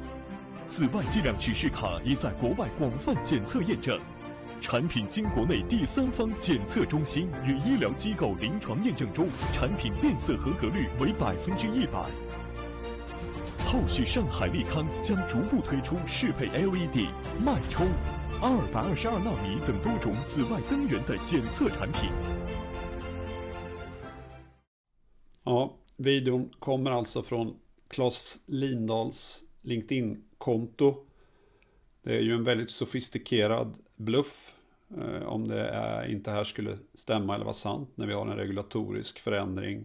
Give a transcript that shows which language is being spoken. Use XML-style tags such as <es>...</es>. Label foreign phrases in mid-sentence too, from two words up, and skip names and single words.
<zh>紫外剂量指示卡已在国外广泛检测验证，产品经国内第三方检测中心与医疗机构临床验证中，产品变色合格率为100%。后续上海利康将逐步推出适配 LED、脉冲、222纳米等多种紫外灯源的检测产品。</zh> <sv>Ja, videon kommer alltså från Claes Lindahls LinkedIn-konto. Det är ju en väldigt sofistikerad bluff om det inte här skulle stämma eller vara sant när vi har en regulatorisk förändring.</sv>